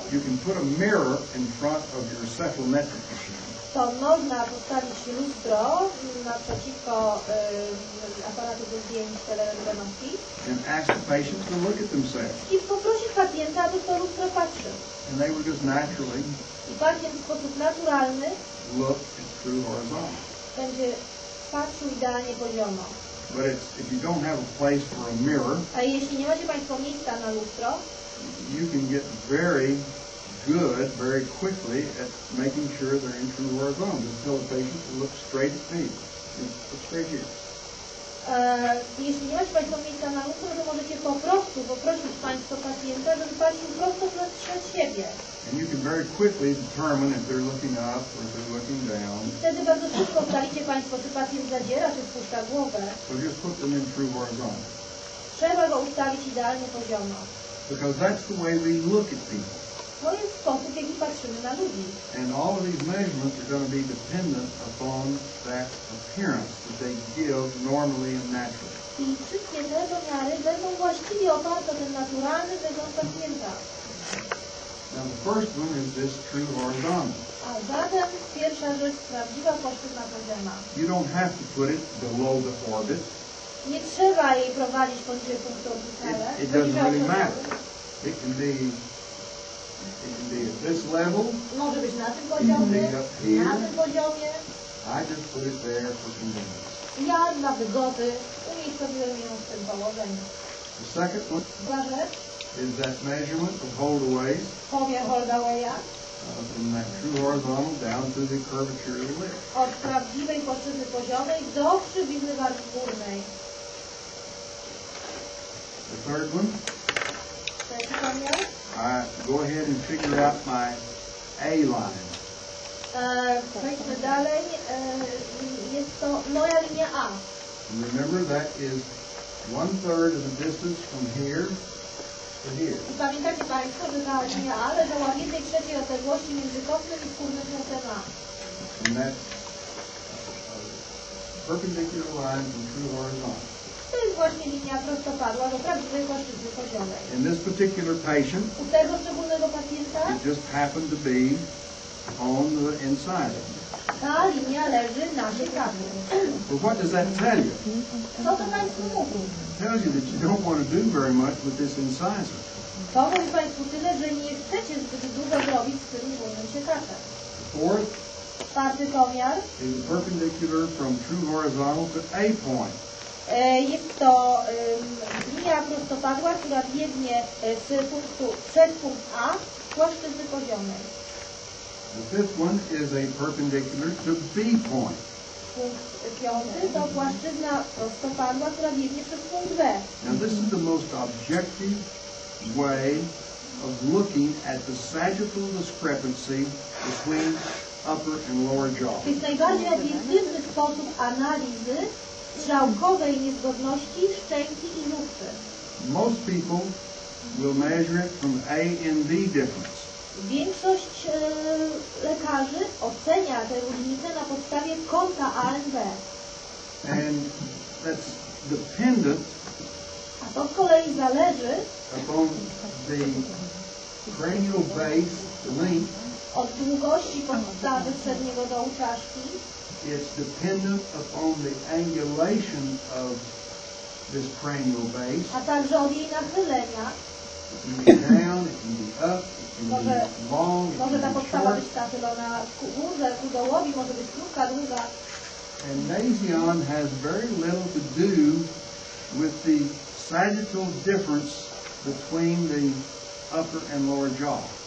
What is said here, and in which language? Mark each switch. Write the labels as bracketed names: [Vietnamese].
[English] you can put a mirror in front of your cephalometric machine [Polish] to można postawić lustro naprzeciwko aparatu do zdjęć telerentgenowskich [English] and ask the patient to look at themselves. [Polish] i poprosić pacjenta, aby w to lustro patrzył. [English] And they would just naturally [Polish] I pacjent w sposób naturalny [English] look at true horizontal. [Polish] będzie patrzył idealnie poziomo. [English] But if you don't have a place for a mirror, [Polish] A jeśli nie macie Państwo miejsca na lustro, [English] you can get very good very quickly at making sure they're in true horizontal. Just tell the patient to look straight at me. Look straight here. [Polish] Jeśli nie macie Państwo miejsca na lustro, to możecie po prostu poprosić Państwo pacjenta, żeby patrzył prosto przed siebie. [English] And you can very quickly determine if they're looking up or if they're looking down. [Polish] I wtedy bardzo szybko ustalicie Państwo, czy pacjent zadziera, czy spuszcza głowę. [English] So just put them in true horizontal. [Polish] Trzeba go ustawić idealnie poziomo. [English] Because that's the way we look at people. [Polish] To jest sposób, w jaki patrzymy na ludzi. [English] And all of these measurements are going to be dependent upon that appearance that they give normally and naturally. [Polish] I wszystkie te pomiary będą właściwie oparte o ten naturalny wygląd pacjenta. [English] Now the first one is this true horizontal. [Polish] A zatem pierwsza rzecz, prawdziwa płaszczyzna pozioma. [English] You don't have to put it below the orbit. [Polish] Nie trzeba jej prowadzić poniżej punktu orbitala. [English] It doesn't really matter. It can be at this level. [Polish] Może być na tym poziomie, na tym poziomie. [English] I just put it there for convenience. [Polish] Ja dla wygody umiejscowiłem ją w tym położeniu. [English] The second one [Polish] Druga rzecz, [English] is that measurement of Holdaways [Polish] pomiar Holdawaya [English] from that true horizontal down to the curvature of the lip. [Polish] od prawdziwej płaszczyzny poziomej do krzywizny wargi górnej. [English] The third one, [Polish] Trzeci pomiar. [English] I go ahead and figure out my A line. [Polish] Przejdźmy dalej. Jest to moja linia A. [English] And remember that is 1/3 of the distance from here to here. [Polish] I pamiętacie Państwo, że ta linia A leżała w 1/3 odległości między kątem i skórnym kątem A. [English] And that's a perpendicular line from true horizontal. [Polish] To jest właśnie linia prostopadła do prawdziwej płaszczyzny poziomej. [English] In this particular patient, [Polish] U tego szczególnego pacjenta [English] it just happened to be on the incisor. [Polish] ta linia leży na siekaczy. [English] But what does that tell you? [Polish] Co to Państwu mówi? [English] It tells you that you don't want to do very much with this incisor. [Polish] To mówi Państwu tyle, że nie chcecie zbyt dużo zrobić z tym górnym siekaczem. [English] The fourth [Polish] Czwarty pomiar [English] is perpendicular from true horizontal to A point. [Polish] Jest to linia prostopadła, która biegnie z punktu przez punkt A z płaszczyzny poziomej. [English] The fifth one is a perpendicular to B point. [Polish] Punkt piąty to płaszczyzna prostopadła, która biegnie przez punkt B. [English] Now this is the most objective way of looking at the sagittal discrepancy between upper and lower jaw. [Polish] To jest najbardziej obiektywny sposób analizy strzałkowej niezgodności szczęki i lufy. [English] Most people will measure it from A and B difference. [Polish] Większość lekarzy ocenia te różnice na podstawie kąta ANB. [English] And that's dependent [Polish] A to z kolei zależy [English] upon the cranial base length. [Polish] od długości podstawy przedniego dołu czaszki. [English] It's dependent upon the angulation of this cranial base. [Polish] A także od jej nachylenia. [English] It can be down, it can be up, it can be long, it [Polish] Może ta [English] can be [Polish] podstawa [English] short. [Polish] być nachylona ku górze, ku dołowi, może być krótka, długa. [English] And nasion has very little to do with the sagittal difference between the upper and lower jaw.